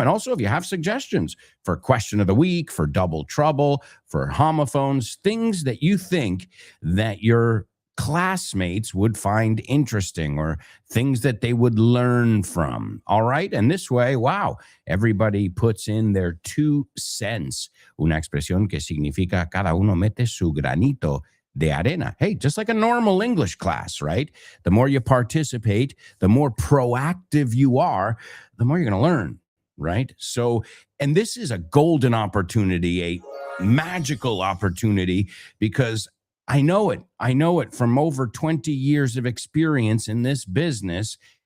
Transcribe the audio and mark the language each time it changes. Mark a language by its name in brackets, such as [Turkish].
[English] And also, if you have suggestions for question of the week, for double trouble, for homophones, things that you think that your classmates would find interesting or things that they would learn from. All right. And this way, wow, everybody puts in their 2 cents. [Spanish] Una expresión que significa cada uno mete su granito de arena. [English] Hey, just like a normal English class, right? The more you participate, the more proactive you are, the more you're going to learn, right? So, and this is a golden opportunity, a magical opportunity, because I know it from over 20 years of experience in this business.